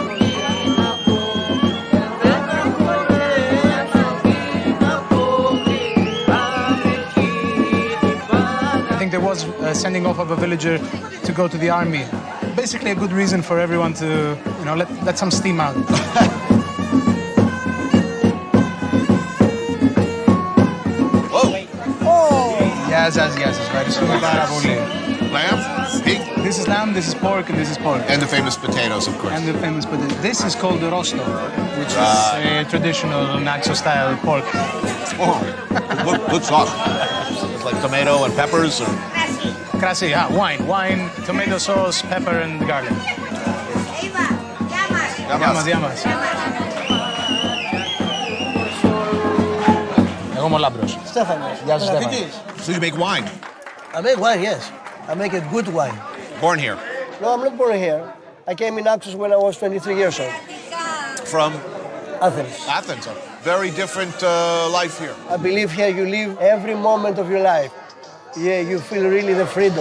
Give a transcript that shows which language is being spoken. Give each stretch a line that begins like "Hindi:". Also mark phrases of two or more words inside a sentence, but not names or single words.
English: I think there was a sending off of a villager to go to the army. Basically a good reason for everyone to, let some steam out. Yes,
Greek: ευχαριστούμε πάρα πολύ.
English: Lamb, pig. This is lamb, this is pork, and this is pork. And the famous potatoes, of course. And the famous potato. This is called rosto, which is a traditional Naxos style pork. Oh, good sauce. It's like tomato and peppers, or Krasi, wine, tomato sauce, pepper, and garlic.
Greek: Yamas. Εγώ είμαι ο Λάμπρος. Στέφανος. Γεια σου, Στέφανο.
English: So you make wine? I make wine, yes. I make a good wine. Born here? No, I'm not born here. I came in Naxos when I was 23 years old. From? Athens. Athens, a very different life here. I believe here you live every moment of your life. Yeah, you feel really the freedom.